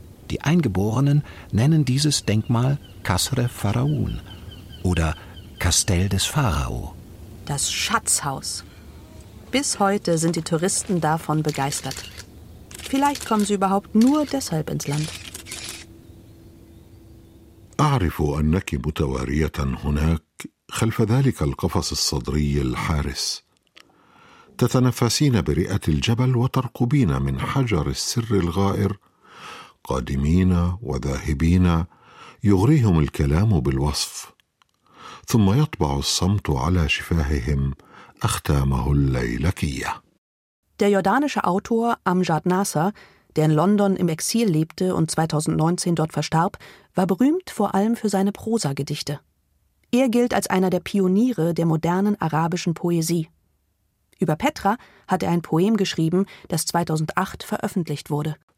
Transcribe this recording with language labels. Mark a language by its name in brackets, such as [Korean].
[German] Die Eingeborenen nennen dieses Denkmal Kasre Pharaon oder Kastell des Pharao. Das Schatzhaus. Bis heute sind die Touristen davon begeistert. Vielleicht kommen sie überhaupt nur deshalb ins Land. [Arabic] أعرف أنك متوارية هناك خلف ذلك القفص الصدري الحارس. تتنفسين برئة الجبل وترقبين من حجر السر الغائر قادمين وذاهبين يغريهم الكلام بالوصف. ثم يطبع الصمت على شفاههم أختامه الليلكية. [German] Der jordanische Autor Amjad Nasser, der in London im Exil lebte und 2019 dort verstarb, war berühmt vor allem für seine Prosagedichte. Er gilt als einer der Pioniere der modernen arabischen Poesie. Über Petra hat er ein Poem geschrieben, das 2008 veröffentlicht wurde.